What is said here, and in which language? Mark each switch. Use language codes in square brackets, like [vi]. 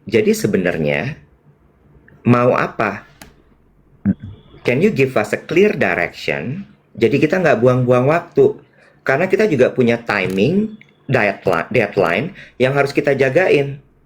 [id] Jadi sebenarnya mau apa? [en] Can you give us a clear direction? [id] Jadi kita nggak buang-buang waktu. Karena kita juga punya timing, deadline yang harus kita jagain.